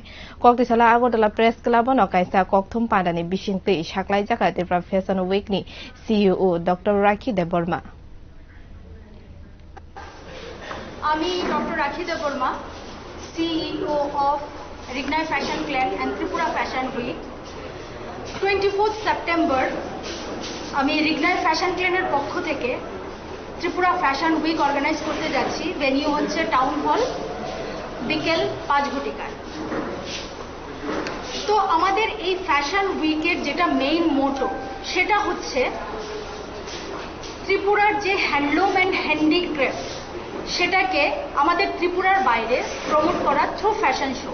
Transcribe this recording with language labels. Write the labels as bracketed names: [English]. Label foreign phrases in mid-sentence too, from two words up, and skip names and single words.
[Kok Borok] Kokti sala Agartala Press Club no kaisa kokthum panda ni bising sakhwlaikha Tripura Fashion Week ni C.E.O. Dr. Rakhi Debbarma. [English] Ami Dr. Rakhi Debbarma, C.E.O. of Rignai Fashion Clan and Tripura Fashion Week. [Bangla] 24th September আমি রিগনাই ফ্যাশন ক্লানের পক্ষ থেকে ত্রিপুরা ফ্যাশন উইক অর্গানাইজ করতে যাচ্ছি। ভেনিউ হচ্ছে টাউন হল, বিকেল 5 ঘটিকায়। তো আমাদের এই ফ্যাশন উইকের যেটা [English] main motto [Bangla] সেটা হচ্ছে ত্রিপুরার যে [English] handloom and handicraft [Bangla] সেটাকে আমাদের ত্রিপুরার বাইরে প্রমোট করা [English] through fashion show.